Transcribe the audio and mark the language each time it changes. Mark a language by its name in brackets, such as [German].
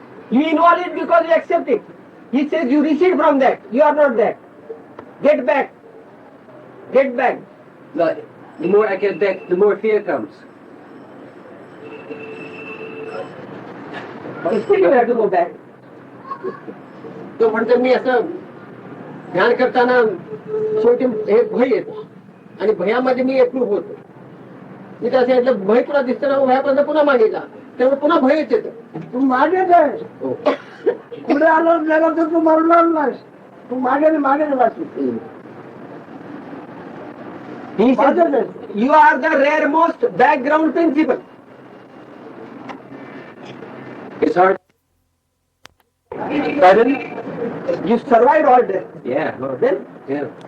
[English] You involve it because you accept it. He says you recede from that. You are not that. Get back. Get back. But the more I get back, the more fear comes. But still you have to go back. [Marathi] तो म्हणतो मी असं ध्यान करताना शेवटी हे भय येतं आणि भयामध्ये मी एकरूप होतो. मी तर असं म्हटलं भय तुला दिसतं ना भयापर्यंत पुन्हा मागे जा त्यामुळे पुन्हा भयच येतं. तू मागेच आहेस पुढे आलं गेला तर तू मरणार नाहीस तू मागे गेलास. [English] He says you are the reremost background principle. Pardon? You survived all that. Yeah, no, Then? yeah.